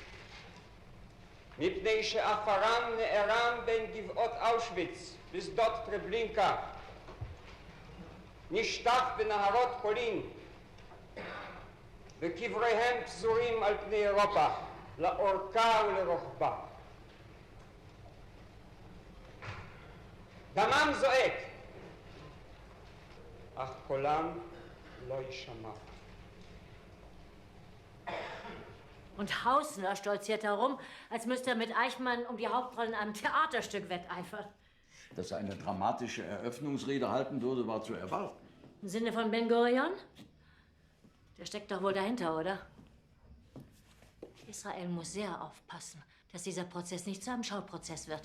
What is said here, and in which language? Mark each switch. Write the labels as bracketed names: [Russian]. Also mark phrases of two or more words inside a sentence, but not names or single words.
[Hebrew] מפני שעפרם נערם בין גבעות אושוויץ ושדות טרבלינקה, נשטף בנהרות פולין, וקבריהם פזורים על פני אירופה, לאורכה ולרוחבה. דמם זועק, אך קולם לא יישמע. [German] Und Hausner stolziert herum, als müsste er mit Eichmann um die Hauptrolle in einem Theaterstück wetteifern. Dass er eine dramatische Eröffnungsrede halten würde, war zu erwarten. Im Sinne von Ben Gurion? Der steckt doch wohl dahinter, oder? Israel muss sehr aufpassen, dass dieser Prozess nicht zu einem Schauprozess wird.